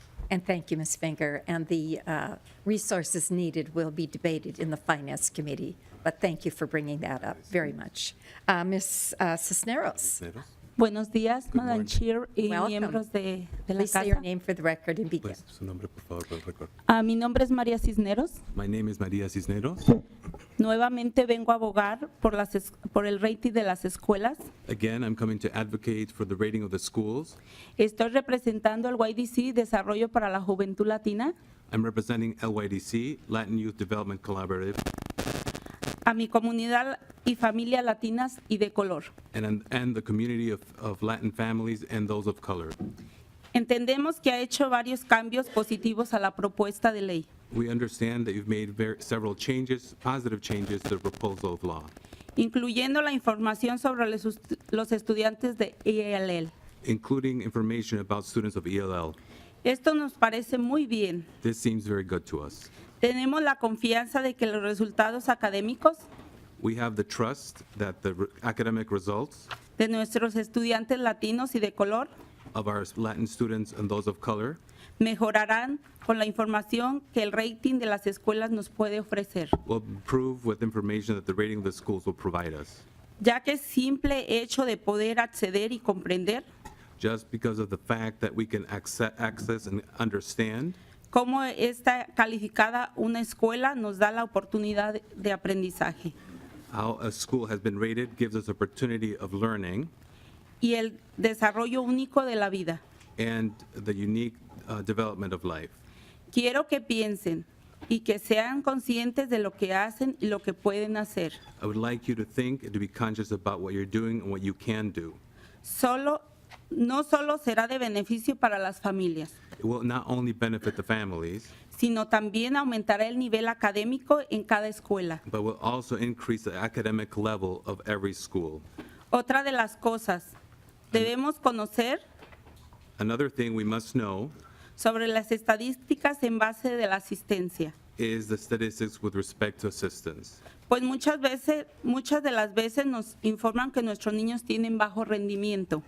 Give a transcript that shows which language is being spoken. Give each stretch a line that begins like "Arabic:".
English: And thank you, Ms. Finger. And the resources needed will be debated in the Finance Committee. But thank you for bringing that up very much. Ms. Cisneros,
Spanish: Buenos días, Madam
English: morning. Chair y Welcome.
Spanish: miembros de la
English: please say your
Spanish: casa.
English: name for the record and begin.
Spanish: Pues, su nombre, por favor, para el récord. Mi nombre es María Cisneros.
English: My name is María Cisneros.
Spanish: Nuevamente vengo a abogar por el rating de las escuelas.
English: Again, I'm coming to advocate for the rating of the schools.
Spanish: Estoy representando al YDC Desarrollo para la Juventud Latina,
English: I'm representing LYDC, Latin Youth Development Collaborative,
Spanish: a mi comunidad y familias latinas y de color.
English: and the community of Latin families and those of color.
Spanish: Entendemos que ha hecho varios cambios positivos a la propuesta de ley,
English: We understand that you've made several changes, positive changes to the proposal of law,
Spanish: incluyendo la información sobre los estudiantes de ELL.
English: including information about students of ELL.
Spanish: Esto nos parece muy bien.
English: This seems very good to us.
Spanish: Tenemos la confianza de que los resultados académicos
English: We have the trust that the academic results
Spanish: de nuestros estudiantes latinos y de color
English: of our Latin students and those of color
Spanish: mejorarán con la información que el rating de las escuelas nos puede ofrecer,
English: will improve with information that the rating of the schools will provide us.
Spanish: ya que el simple hecho de poder acceder y comprender
English: Just because of the fact that we can access and understand
Spanish: cómo está calificada una escuela nos da la oportunidad de aprendizaje
English: how a school has been rated gives us opportunity of learning
Spanish: y el desarrollo único de la vida.
English: and the unique development of life.
Spanish: Quiero que piensen y que sean conscientes de lo que hacen y lo que pueden hacer.
English: I would like you to think and to be conscious about what you're doing and what you can do.
Spanish: No solo será de beneficio para las familias,
English: It will not only benefit the families,
Spanish: sino también aumentará el nivel académico en cada escuela.
English: but will also increase the academic level of every school.
Spanish: Otra de las cosas, debemos conocer
English: Another thing we must know
Spanish: sobre las estadísticas en base de la asistencia,
English: is the statistics with respect to assistance.
Spanish: pues muchas de las veces nos informan que nuestros niños tienen bajo rendimiento.